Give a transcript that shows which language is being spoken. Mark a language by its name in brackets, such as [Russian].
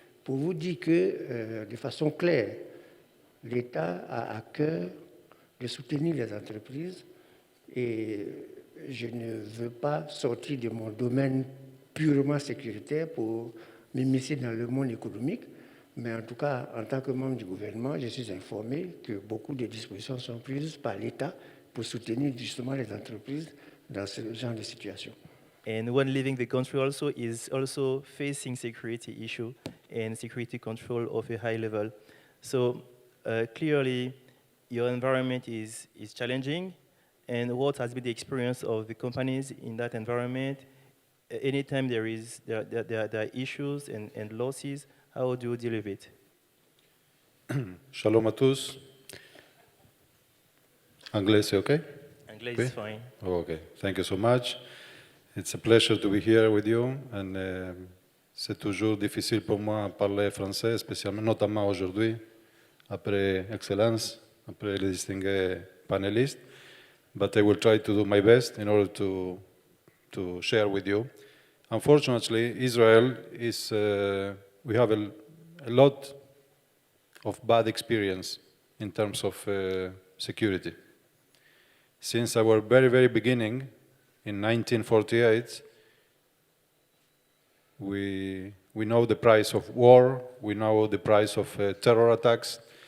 [French] Pour vous dire que, de façon claire, l'État a à cœur de soutenir les entreprises et je ne veux pas sortir de mon domaine purement sécuritaire pour m'immiscer dans le monde économique, mais en tout cas, en tant que membre du gouvernement, je suis informé que beaucoup de dispositions sont prises par l'État pour soutenir justement les entreprises dans ce genre de situation. [English] And when leaving the country also is also facing security issue and security control of a high level. So clearly, your environment is challenging, and what has been the experience of the companies in that environment? Anytime there are issues and losses, how do you deal with it? [French] Shalom à tous. Anglais, c'est okay? Anglais [English] Okay. is fine. Oh, okay. Thank you so much. It's a pleasure to be here with you. [French] And c'est toujours difficile pour moi de parler français, spécialement, notamment aujourd'hui, après Excellence, après les distingués panélistes. [English] But I will try to do my best in order to share with you. Unfortunately, Israel is, we have a lot of bad experience in terms of security. Since our very, very beginning, in 1948, we know the price of war, we know the price of terror attacks.